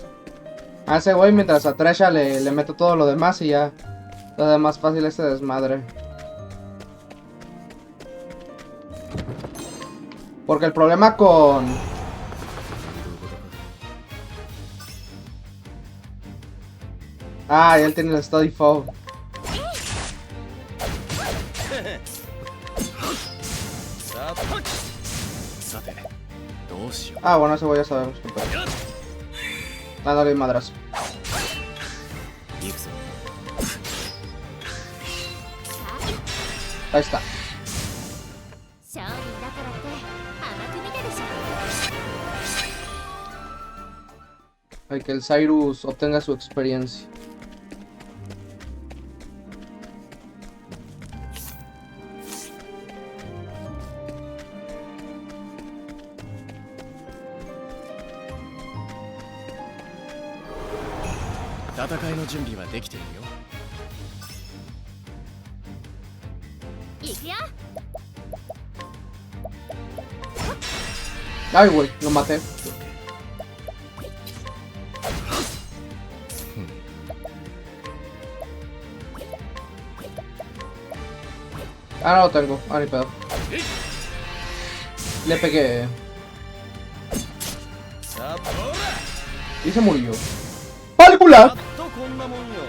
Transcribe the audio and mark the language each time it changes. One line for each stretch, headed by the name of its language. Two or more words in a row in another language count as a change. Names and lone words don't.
Spanish: A ese güey mientras a Tresha le meto todo lo demás y ya. Todo más fácil este desmadre. Porque el problema con... Ah, y él tiene el Study Fog.
Japanese: さてどうしよ
Spanish: Ah, bueno, ese güey ya sabemos qué pedo. Dándole un madrazo.
Japanese: う行くぞ
Spanish: Ahí está.
Japanese: 商人だからって甘く見てでしょ。
Spanish: Hay que el Cyrus obtenga su experiencia.
Japanese: ¿ 戦いの準備はできているよ行くよ。
Spanish: Ay, güey, lo maté. Ah, no lo tengo. Ah, ni pedo. Le pegué.
Japanese: さあほら
Spanish: Y se murió. ¡Pálcula!
Japanese: とこんなもんよ